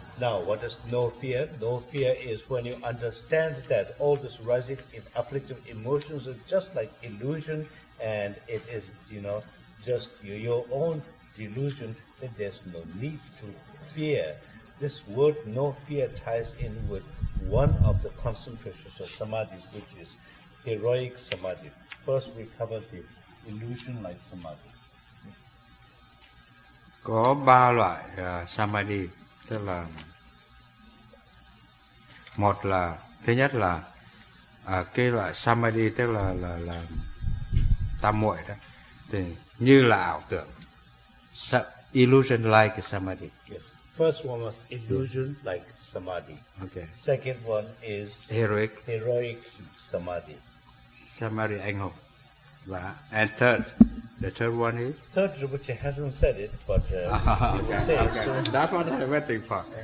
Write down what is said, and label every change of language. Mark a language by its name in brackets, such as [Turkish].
[English] Now, what is no fear? No fear is when you understand that all this rising afflictive emotions is just like illusion, and it is, just your own delusion, that there's no need to fear. this word no fear ties in with one of the concentrations of samadhis, which is heroic samadhi. First, we cover the illusion-like samadhi. [Vietnamese] Có 3 loại samadhi, tức là một là thứ nhất là cái loại samadhi, tức là tam muội đó, thì như là ảo tưởng, [English] illusion like samadhi. Yes. First one was illusion like samadhi. Okay. Second one is Heroic samadhi. samadhi [Vietnamese] anh hùng. Và [English] and the third one is Third, Rinpoche hasn't said it, but he will say it. So That's what I'm waiting for.